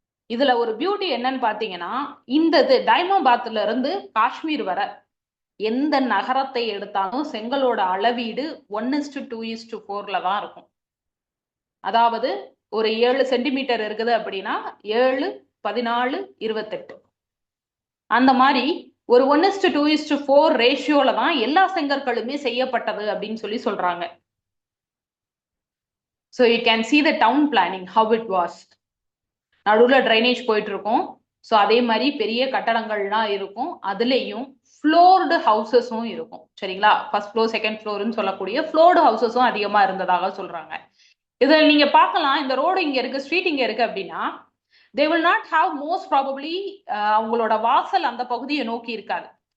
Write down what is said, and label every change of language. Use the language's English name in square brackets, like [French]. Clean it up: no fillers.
[Tamil] இதுல ஒரு பியூட்டி என்னன்னு பாத்தீங்கன்னா, இந்த டைமோபாத்ல இருந்து காஷ்மீர் வர எந்த நகரத்தை எடுத்தாலும் செங்கலோட அளவீடு 1:2:4 தான் இருக்கும். அதாவது ஒரு 7 சென்டிமீட்டர் இருக்குது அப்படின்னா 7, 14, 28 அந்த மாதிரி ஒரு 1:2:4 ரேஷியோல தான் எல்லா செங்கற்களுமே செய்யப்பட்டது அப்படின்னு சொல்லி சொல்றாங்க. [English] So you can see the town planning how it was. [Tamil] நடுவில் ட்ரைனேஜ் போயிட்டு இருக்கும். ஸோ அதே மாதிரி பெரிய கட்டடங்கள்லாம் இருக்கும். அதுலேயும் ஃப்ளோர்டு ஹவுசஸும் இருக்கும். சரிங்களா? ஃபர்ஸ்ட் ஃப்ளோர், செகண்ட் ஃப்ளோர்னு சொல்லக்கூடிய ஃப்ளோர்டு ஹவுசஸும் அதிகமாக இருந்ததாக சொல்றாங்க. இதில் நீங்க பார்க்கலாம், இந்த ரோடு இங்க இருக்கு, ஸ்ட்ரீட் இங்க இருக்கு அப்படின்னா [English] they will not have most probably [Tamil] அவங்களோட வாசல் அந்த பகுதியை நோக்கி இருக்காது.